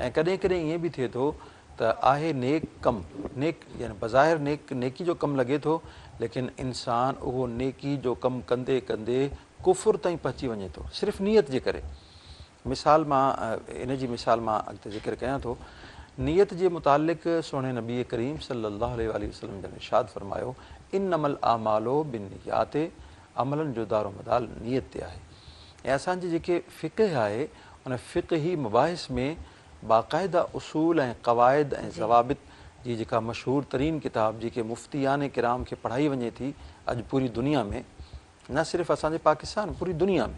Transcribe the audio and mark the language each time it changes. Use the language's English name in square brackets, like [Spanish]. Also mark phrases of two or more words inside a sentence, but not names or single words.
[Sindhi] ऐं कॾहिं कॾहिं ईअं बि थिए थो त आहे नेक कमु, नेक यानी बज़ाहिर नेकी जो कमु लॻे थो, लेकिन इंसान उहो नेकी जो कमु कंदे कंदे कुफुर ताईं पहुची वञे थो सिर्फ़ु नियत जे करे। मिसाल मां इन जी मिसाल मां अॻिते ज़िक्र कयां थो। नियत जे मुतालिक़ सुहिणे नबी करीम [Arabic] صلى الله عليه وسلم [Sindhi] जन इरशाद फरमायो, [Arabic] إنما الأعمال بالنيات, [Sindhi] अमलनि जो दारो मदार नियत ते आहे। ऐं असांजी जेके फ़िक़ह आहे उन फ़िक़ही मुबाहिस में बाक़ाइदा उसूल ऐं क़वाइद ऐं ज़वाबित जी जेका मशहूरु तरीन किताब जेके मुफ़्तियान किराम खे पढ़ाई वञे थी अॼु पूरी दुनिया में, न सिर्फ़ु असांजे पाकिस्तान, पूरी दुनिया में।